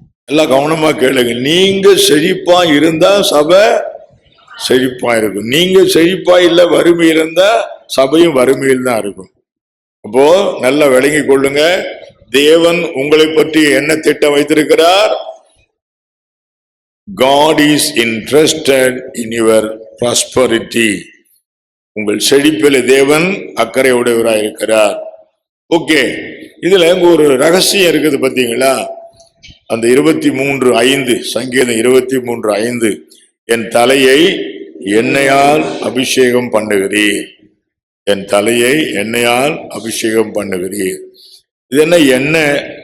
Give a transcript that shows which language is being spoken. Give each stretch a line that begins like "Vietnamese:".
Tamil: எல்லாம் கவனமா கேளுங்க. நீங்க செழிப்பா இருந்தா சபை செழிப்பா இருக்கும். நீங்க செழிப்பா இல்ல வறுமையில் இருந்தா சபையும் வறுமையில் தான் இருக்கும். அப்போ நல்லா விளங்கி கொள்ளுங்க. தேவன் உங்களை பற்றி என்ன திட்டம் வைத்திருக்கிறார்?
English: God is interested in your prosperity.
Tamil: உங்கள் செழிப்பில் தேவன் அக்கறை உடையவராக இருக்கிறார். ஓகே, இதுல ஒரு ரகசியம் இருக்குது பாத்தீங்களா? அந்த 23:5 சங்கீதம் 23:5 என் தலையை எண்ணெயால் அபிஷேகம் பண்ணுகிறீர், என் தலையை எண்ணெயால் அபிஷேகம் பண்ணுகிறீர். இது என்ன எண்ணெய்?